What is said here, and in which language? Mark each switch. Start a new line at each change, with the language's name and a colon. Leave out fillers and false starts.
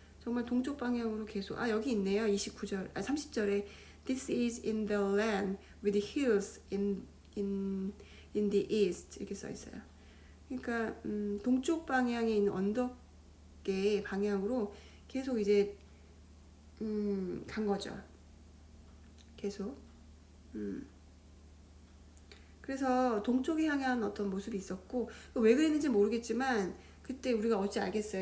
Korean: 정말 동쪽 방향으로 계속 여기 있네요. 29절, 30절에
English: This is in the land with hills in the east
Korean: 이렇게 써 있어요. 그러니까 동쪽 방향에 있는 언덕의 방향으로 계속 이제 간 거죠. 계속. 그래서 동쪽에 향한 어떤 모습이 있었고 왜 그랬는지 모르겠지만 그때 우리가 어찌 알겠어요.